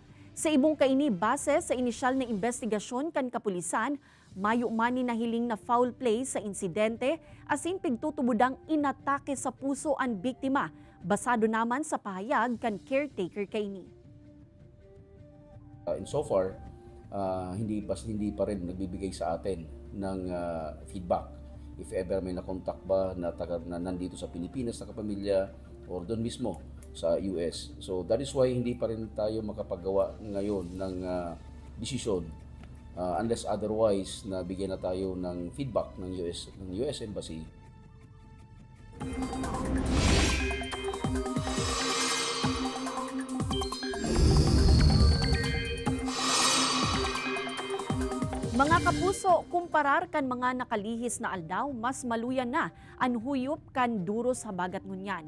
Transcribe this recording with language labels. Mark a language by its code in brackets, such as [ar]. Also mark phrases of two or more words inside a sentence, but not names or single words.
[bik] Sa ibong kaini base sa inisyal na investigasyon kan kapulisan, mayo mani na hiling na foul play sa insidente asin pigtutubudang inatake sa puso ang biktima. Basado naman sa pahayag kan caretaker kaini. [tl] Insofar, hindi pa rin nagbibigay sa atin ng feedback. [en] If ever [tl] may nakontak ba na nandito sa Pilipinas na kapamilya or doon mismo sa US. [en] So that is why [tl] hindi pa rin tayo makapagawa ngayon ng desisyon [en] unless otherwise [tl] na bigyan na tayo ng feedback ng US Embassy. [bik] Mga kapuso, kumparar kan mga nakalihis na aldaw, mas maluyan na ang huyop kan duro sa bagat ngunyan.